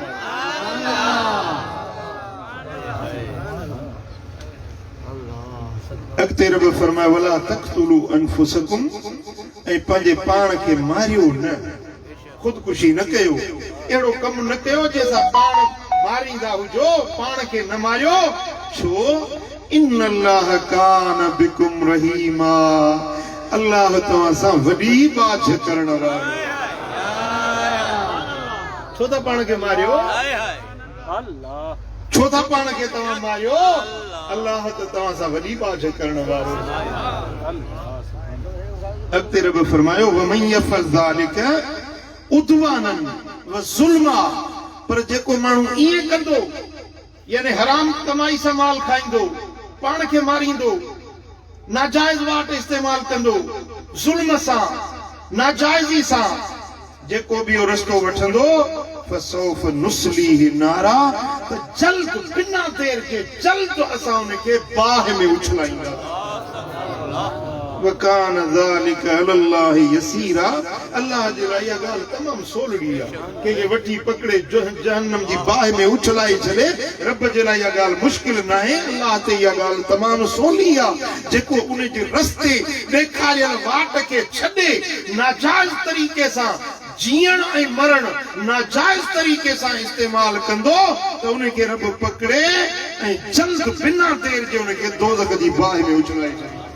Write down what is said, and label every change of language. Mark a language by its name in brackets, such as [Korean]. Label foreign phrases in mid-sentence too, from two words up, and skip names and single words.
[Sindhi] अॻिते रब फरमाए [Arabic] ولا تقتلوا أنفسكم [Sindhi] ऐं पंहिंजे पाण खे मारियो न ख़ुदकुशी न कयो। अहिड़ो कमु न कयो जंहिंसां पाण मारींदा हुजो पाण खे न मारियो छो [Arabic] إن الله كان بكم رحيما. [Sindhi] अल्लाह तव्हां सां वॾी बाझ करण वारो। छो था पाण खे मारियो छो था पाण खे तव्हां मारियो अल्लाह त तव्हां सां वॾी बाझ करण वारो। अॻिते रब फरमायो [Arabic] ومن يفعل ذلك عدوانا وظلما. [Sindhi] पर जेको माण्हू ईअं कंदो यानी हराम कमाई सां माल खाईंदो पाण खे मारींदो नाजायज़ वाट इस्तेमाल कंदो ज़ुल्म सां नाजायज़ी सां जेको बि रस्तो वठंदो [Arabic] فسوف نصليه نارا [Sindhi] त जल्द बिना देर के जल्द असां उनखे बाह में उछलाईंदा। [Arabic] وكان ذلك على الله يسيرا. [Sindhi] अल्लाह जे लाइ इहा ॻाल्हि तमामु सोलड़ी आहे। कंहिंखे वठी पकड़े जहन्नम जी बाह में उछलाई छॾे रब जे लाइ इहा ॻाल्हि मुश्किल न आहे। अल्लाह ते इहा ॻाल्हि तमामु सवली आहे। जेको उन जे रस्ते ॾेखारियल वाट खे छॾे नाजायज़ तरीक़े सां जीअण ऐं मरण नाजायज़ तरीक़े सां इस्तेमाल कंदो त उनखे रब पकड़े ऐं जल्द बिना देर जे उनखे दोज़ख जी बाह में उछलाई छॾे।